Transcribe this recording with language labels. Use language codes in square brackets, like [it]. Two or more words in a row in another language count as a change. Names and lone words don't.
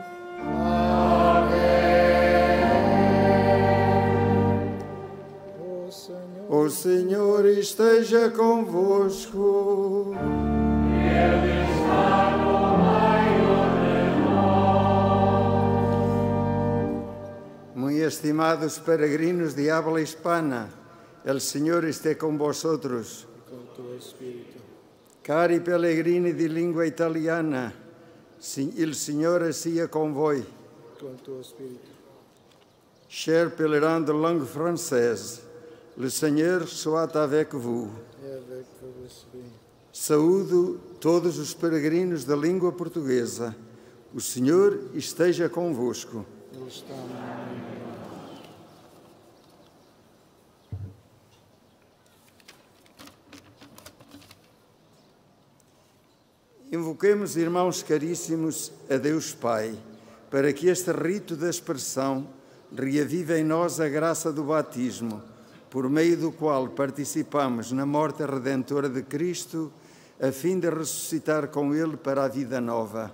[pt] O Senhor esteja convosco. Ele está no meio de nós. [es] Muito estimados peregrinos de habla hispana, el Señor esté con vosotros. Con tu espíritu. [it] Cari pellegrini di lingua italiana, il Signore sia con voi. [es] Con tu espíritu. [fr] Chers pèlerins de langue française, le Seigneur soit avec vous. Et avec vos esprits. [pt] Saúdo todos os peregrinos da língua portuguesa. O Senhor esteja convosco. Ele está no meio de nós. Invoquemos, irmãos caríssimos, a Deus Pai, para que este rito da expressão reavive em nós a graça do batismo, por meio do qual participamos na morte redentora de Cristo, a fim de ressuscitar com Ele para a vida nova.